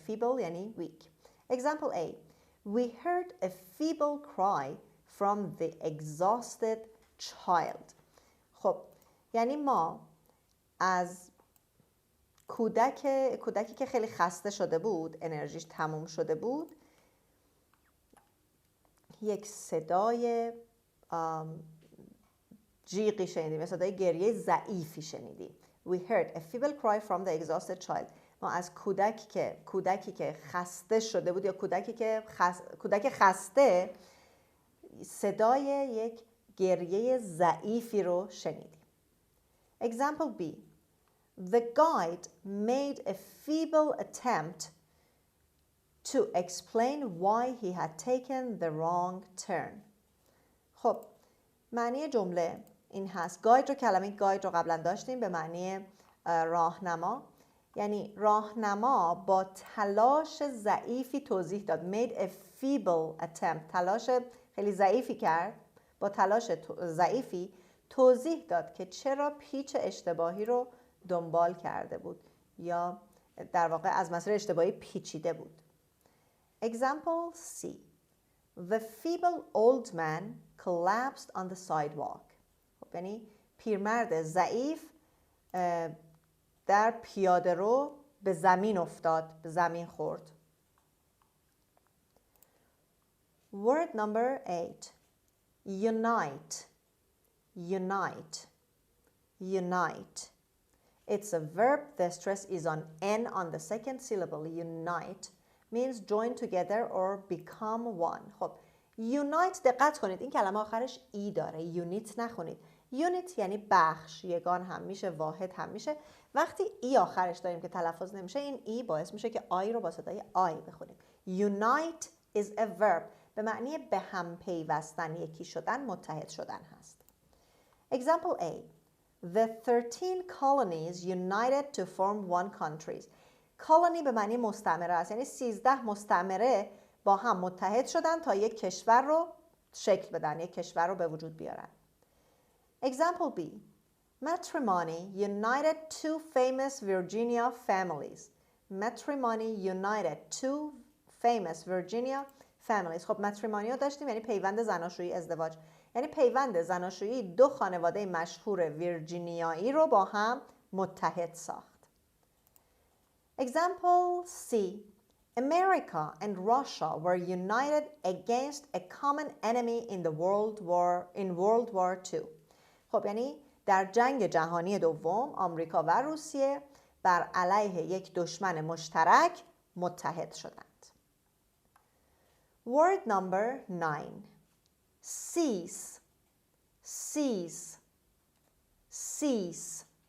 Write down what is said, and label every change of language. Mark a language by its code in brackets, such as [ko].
[en] feeble یعنی weak. Example A. We heard a feeble cry from the exhausted child. [fa] خب یعنی ما از کودکی که خیلی خسته شده بود، انرژیش تموم شده بود، یک صدای جیغی شنیدیم، صدای گریه ضعیفی شنیدیم. [en] We heard a feeble cry from the exhausted child. [fa] ما از کودکی که خسته شده بود یا کودک خسته صدای یک گریه ضعیفی رو شنیدیم. [en] Example B. The guide made a feeble attempt to explain why he had taken the wrong turn. [fa] خب معنی جمله این هست. گاید رو، کلمه گاید رو قبلا داشتیم به معنی راهنما. یعنی راهنما با تلاش ضعیفی توضیح داد. [en] made a feeble attempt. [fa] تلاش خیلی ضعیفی کرد. با تلاش ضعیفی توضیح داد که چرا پیچ اشتباهی رو دنبال کرده بود یا در واقع از مسیر اشتباهی پیچیده بود. [en] Example C. The feeble old man collapsed on the sidewalk. [fa] یعنی پیرمرد ضعیف در پیاده رو به زمین افتاد، به زمین خورد. [en] Word number 8. Unite. Unite. Unite. It's a verb. The stress is on N on the second syllable. Unite means join together or become one. [fa] خب unite دقت کنید این کلمه آخرش ای داره. unit نخونید. unit یعنی بخش، یگان هم میشه، واحد هم میشه. وقتی ای آخرش داریم که تلفظ نمیشه، این ای باعث میشه که آی رو با صدای آی بخونیم. [en] Unite is a verb. [fa] به معنی به هم پیوستن، یکی شدن، متحد شدن هست. [en] Example A. The 13 colonies united to form one country. [fa] colony به معنی مستعمره است، یعنی 13 مستعمره با هم متحد شدن تا یک کشور رو شکل بدن، یک کشور رو به وجود بیارن. [en] Example B. Matrimony united two famous Virginia families. Matrimony united two famous Virginia families. [fa] خب matrimony رو داشتیم یعنی پیوند زناشویی، ازدواج. یعنی پیوند زناشویی دو خانواده مشهور ویرجینیایی رو با هم متحد ساخت. [en] Example C. America and Russia were united against a common enemy in World War II. [fa] خب یعنی در جنگ جهانی دوم آمریکا و روسیه بر علیه یک دشمن مشترک متحد شدند. [en] Word number 9. Cease. Cease. Cease.